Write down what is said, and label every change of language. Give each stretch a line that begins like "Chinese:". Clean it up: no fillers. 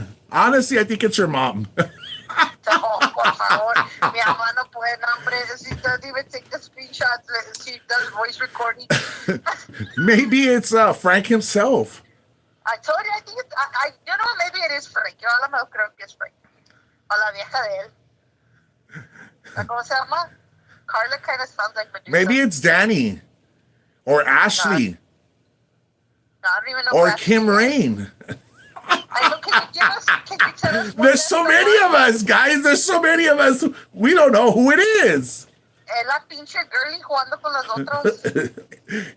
English: Honestly, I think it's your mom.
Spanish: No, por favor. Mi mamá no puede, hombre.
English: She doesn't even take the screenshots. She does voice recording. Maybe it's Frank himself. I told you, I think it's, maybe it is Frank.
Spanish: Yo a lo mejor creo que es Frank. O la vieja de él. ¿Cómo se llama?
English: Carla kind of sounds like Medusa. Maybe it's Danny or Ashley No, I don't even know. or who Kim Ashley is. Rain. I know. Can you tell us? There's so many of us, guys. There's so many of us. We don't know who it is.
Spanish: Es la pinche girly jugando con los otros.